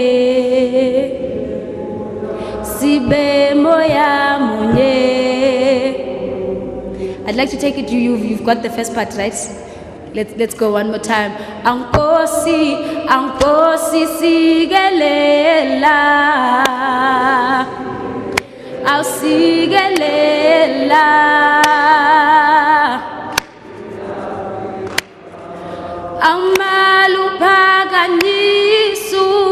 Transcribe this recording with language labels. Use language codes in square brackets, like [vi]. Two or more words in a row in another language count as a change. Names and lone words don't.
[zu] sibe moya munye. [en] I'd like to take it to you. You've got the first part, right? Let's go one more time. [xh] Nkosi, Nkosi sigelela, au sigelela, Amalupaganisu,